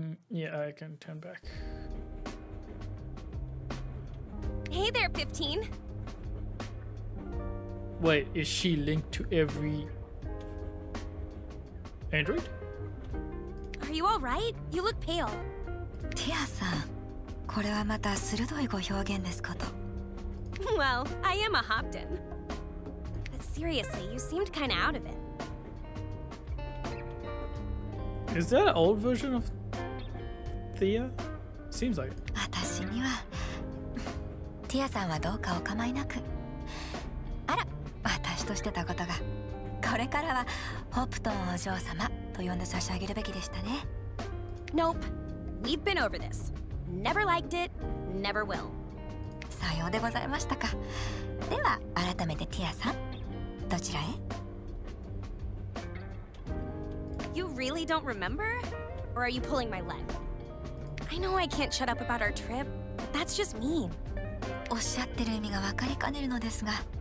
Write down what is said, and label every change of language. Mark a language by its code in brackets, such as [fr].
[en] Yeah, I can turn back. Hey there, 15. Wait, is she linked to every Android? Are you all right? You look pale. [ja] ティアさん、これはまた鋭いご表現ですこと。 [en] Well, I am a Hopton. But seriously, you seemed kinda out of it. Is that an old version of Thea? Seems like it. [ja] 私にはティアさんはどうかお構いなく。あら、私としてたことが。これからはホプトンお嬢様と呼んで差し上げるべきでしたね。 [en] Nope. We've been over this. Never liked it, never will. [ja] さようでございましたか。では改めてティアさん、どちらへ？ [en] You really don't remember? Or are you pulling my leg? I know I can't shut up about our trip, but that's just mean. [ja] おっしゃってる意味が分かりかねるのですが。